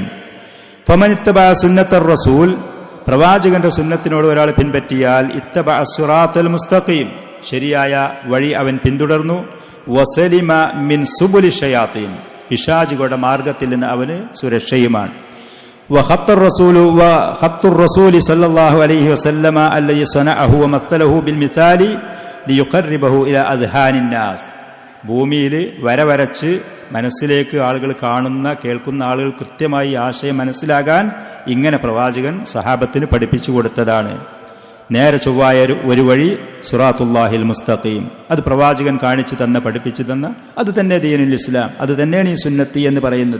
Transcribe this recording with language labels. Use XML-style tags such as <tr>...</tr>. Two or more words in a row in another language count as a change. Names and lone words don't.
<ar>فمن اتبع سنة الرسول,</ar> <ml>പ്രവാചകന്റെ സുന്നത്തിനോട് ഒരാൾ പിൻപറ്റിയാൽ,</ml> <ar>اتبع الصراط المستقيم,</ar> <ml>ശരിയായ വഴി അവൻ പിന്തുടർന്നു.</ml> <ar>وسلم من سبل الشياطين,</ar> <ml>പിശാചുകളുടെ മാർഗത്തിൽ നിന്ന് അവന് സുരക്ഷയുമാണ്.</ml> <ar>وخط الرسول صلى الله عليه وسلم الذي صنعه ومثله بالمثال ليقربه إلى أذهان الناس,</ar> <ml>ഭൂമിയിൽ വര വരച്ച് മനസ്സിലേക്ക് ആളുകൾ കാണുന്ന, കേൾക്കുന്ന ആളുകൾ കൃത്യമായി ആശയം മനസ്സിലാകാൻ ഇങ്ങനെ പ്രവാചകൻ സഹാബത്തിന് പഠിപ്പിച്ചു കൊടുത്തതാണ്. നേരെ ചൊവ്വായ ഒരു വഴി</ml> <ar>صراط الله المستقيم,</ar> <ml>അത് പ്രവാചകൻ കാണിച്ചു തന്ന, പഠിപ്പിച്ചു തന്ന, അത് തന്നെ</ml> <ar>دين الإسلام,</ar> <ml>അത് തന്നെയാണ് ഈ സുന്നത്തി എന്ന് പറയുന്നത്.</ml>